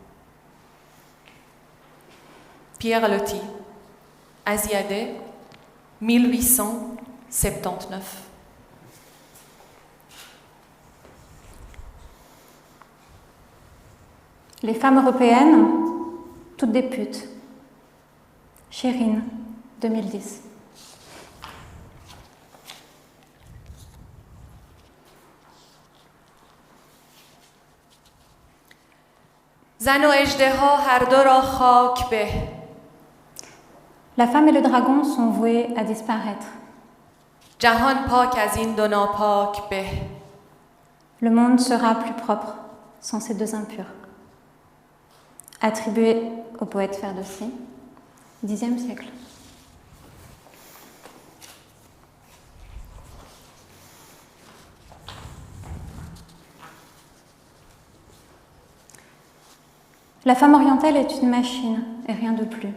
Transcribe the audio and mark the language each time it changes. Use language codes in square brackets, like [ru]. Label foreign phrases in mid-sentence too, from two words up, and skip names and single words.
[fr] Pierre Loti, Asiadé, 1879. Les femmes européennes, toutes des putes. Chérine, 2010. [fa] زن و اژدها هر دو را خاک به. [fr] La femme et le dragon sont voués à disparaître. [fa] جهان پاک از این دو ناپاک به. [fr] Le monde sera plus propre sans ces deux impurs. Attribué au poète Ferdowsi, Xe siècle. La femme orientale est une machine et rien de plus.